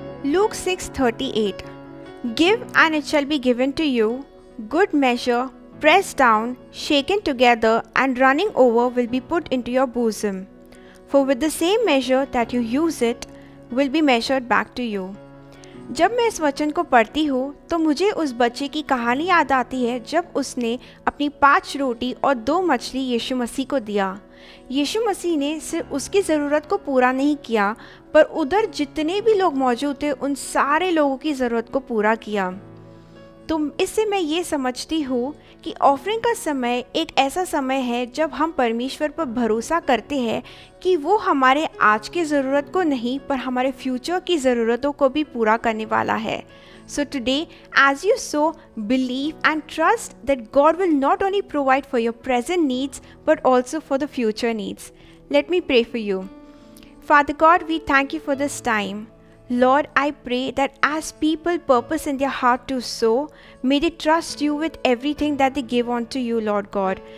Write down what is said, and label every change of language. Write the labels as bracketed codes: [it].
[en] Luke 6:38 Give and it shall be given to you, good measure, pressed down, shaken together, and running over will be put into your bosom. For with the same measure that you use it, will be measured back to you. [hi] जब मैं इस वचन को पढ़ती हूँ तो मुझे उस बच्चे की कहानी याद आती है जब उसने अपनी 5 रोटी और 2 मछली यीशु मसीह को दिया। यीशु मसीह ने सिर्फ उसकी ज़रूरत को पूरा नहीं किया, पर उधर जितने भी लोग मौजूद थे उन सारे लोगों की ज़रूरत को पूरा किया। तो इससे मैं ये समझती हूँ कि ऑफरिंग का समय एक ऐसा समय है जब हम परमेश्वर पर भरोसा करते हैं कि वो हमारे आज की ज़रूरत को नहीं पर हमारे फ्यूचर की ज़रूरतों को भी पूरा करने वाला है। [en] So today, as you so believe and trust that God will not only provide for your present needs but also for the future needs. Let me pray for you. Father God, we thank you for this time. Lord, I pray that as people purpose in their heart to sow, may they trust you with everything that they give unto you, Lord God.